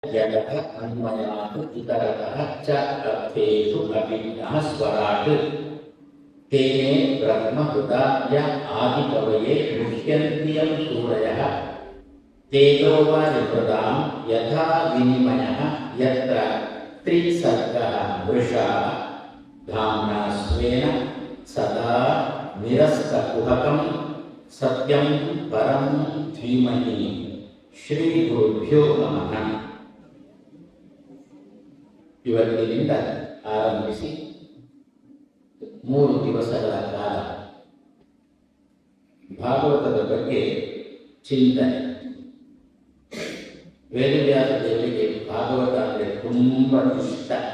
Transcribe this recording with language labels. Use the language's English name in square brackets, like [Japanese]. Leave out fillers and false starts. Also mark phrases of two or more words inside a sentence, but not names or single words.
[Sanskrit] यतः अन्वयात् इतरतः च अर्थेषु अभिन्नः स्वराट् तेने ब्रह्महृदाय आदिकवये मुह्यन्त्यं सूरयः तेजो वारिहृदां यथा विनिमयः यत्र त्रिसर्गः वृषा धाम्ना स्वेन सदा निरस्तकुहकं सत्यं परं धीमहि ಶ್ರೀಗುರುಭ್ಯೋ ನಮಃ. [Kannada] ಇವತ್ತಿನಿಂದ ಆರಂಭಿಸಿ 3 ದಿವಸಗಳ ಕಾಲ ಭಾಗವತದ ಬಗ್ಗೆ ಚಿಂತನೆ. ವೇದವ್ಯಾಸ ದೇವರಿಗೆ ಭಾಗವತ ಅಂದರೆ ತುಂಬ ಇಷ್ಟ.